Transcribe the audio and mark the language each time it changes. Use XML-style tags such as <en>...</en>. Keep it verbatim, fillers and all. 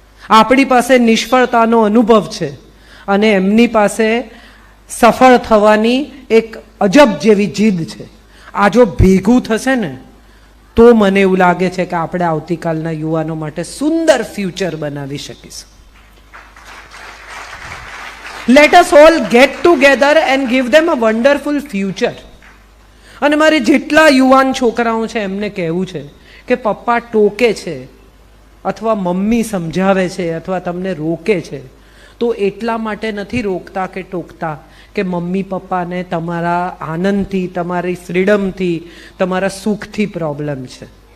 <gu>આપણી પાસે નિષ્ફળતાનો અનુભવ છે અને એમની પાસે સફળ થવાની એક અજબ જેવી જીદ છે. આ જો ભેગું થશે ને તો મને એવું લાગે છે કે આપણે આવતીકાલના યુવાનો માટે સુંદર ફ્યુચર બનાવી શકીશું.</gu> <en>Let us all get together and give them a wonderful future.</en> <gu>અને મારે જેટલા યુવાન છોકરાઓ છે એમને કહેવું છે કે પપ્પા ટોકે છે અથવા મમ્મી સમજાવે છે અથવા તમને રોકે છે તો એટલા માટે નથી રોકતા કે ટોકતા કે મમ્મી પપ્પાને તમારા આનંદથી, તમારી ફ્રીડમથી, તમારા સુખથી પ્રોબ્લેમ છે.</gu>